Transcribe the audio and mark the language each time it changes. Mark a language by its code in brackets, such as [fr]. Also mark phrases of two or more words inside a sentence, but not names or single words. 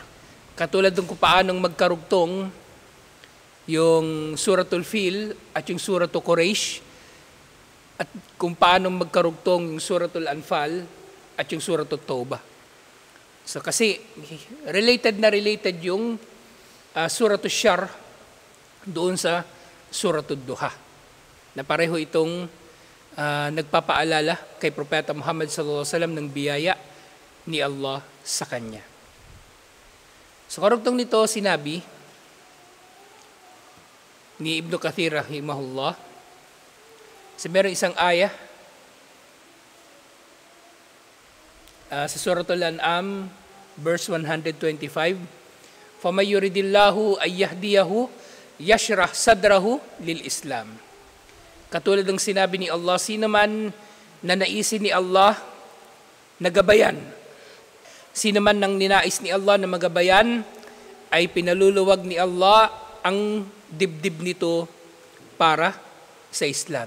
[tl] Katulad ng kung paanong magkarugtong yung suratul fil at yung suratul Quraysh, at kung paanong magkarugtong yung suratul Anfal at yung suratul Tawbah. So kasi related yung suratul syarh doon sa suratul duha, na pareho itong nagpapaalala kay Propeta Muhammad [ar] صلى الله عليه وسلم [tl] ng biyaya ni Allah sa kanya. So karugtong nito sinabi ni Ibn Kathir rahimahullah, sa merong isang ayah sa suratul An'am verse 125, [ar] فَمَنْ يُرِدِ اللَّهُ أَنْ يَهْدِيَهُ يَشْرَحْ صَدْرَهُ لِلْإِسْلَامِ. [tl] Katulad ng sinabi ni Allah, sino man na naisin ni Allah na gabayan, sino man nang ninais ni Allah na magabayan, ay pinaluluwag ni Allah ang dibdib nito para sa Islam.